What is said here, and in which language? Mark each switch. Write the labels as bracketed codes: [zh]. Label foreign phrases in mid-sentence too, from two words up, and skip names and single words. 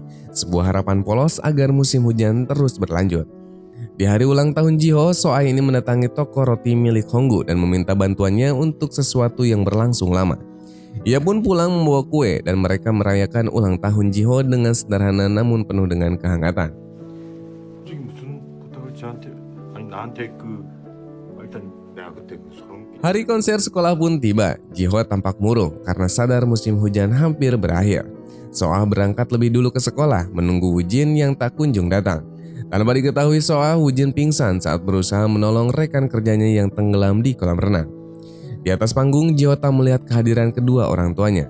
[id] Sebuah harapan polos agar musim hujan terus berlanjut. Di hari ulang tahun Jiho, Soah ini mendatangi toko roti milik Honggu dan meminta bantuannya untuk sesuatu yang berlangsung lama. Ia pun pulang membawa kue dan mereka merayakan ulang tahun Jiho dengan sederhana namun penuh dengan kehangatan. [ko] 갑자기 무슨 부탁을 쟤한테 아니 나한테 일단 내가 그때 소름 끼. [id] Hari konser sekolah pun tiba. Jiho tampak murung karena sadar musim hujan hampir berakhir. Soah berangkat lebih dulu ke sekolah menunggu Wujin yang tak kunjung datang. Tanpa diketahui Soah, Wujin pingsan saat berusaha menolong rekan kerjanya yang tenggelam di kolam renang. Di atas panggung, Jiho tak melihat kehadiran kedua orang tuanya.